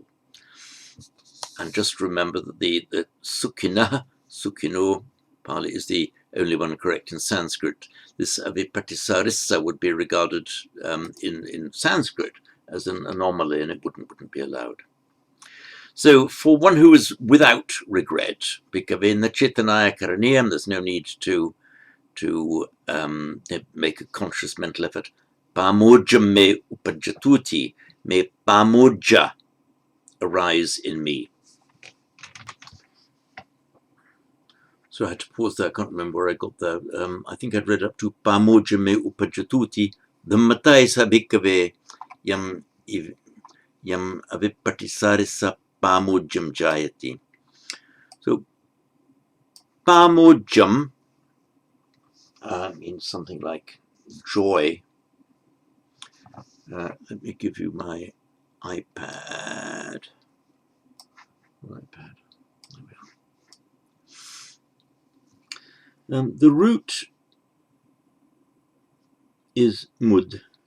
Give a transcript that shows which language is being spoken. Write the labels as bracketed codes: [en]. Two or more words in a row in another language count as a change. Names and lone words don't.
[en] And just remember that the [pi] sukhina, sukhino, [en] Pali is the only one correct in Sanskrit. This avipatisarissa would be regarded in Sanskrit as an anomaly, and it wouldn't be allowed. So for one who is without regret, [pi] bhikkhave na chetanaya karaniyam, [en] there's no need to make a conscious mental effort. [pi] Pamojam me upajjatuti, [en] may pamoja arise in me. So I had to pause there. I can't remember where I got there. I think I'd read up to [pi] pamoja me upajjatuti, dhammataya bhikkhave yam avipatisarissa pamojam jayati. [en] So pamojam means something like joy. Let me give you my iPad. The root is mud.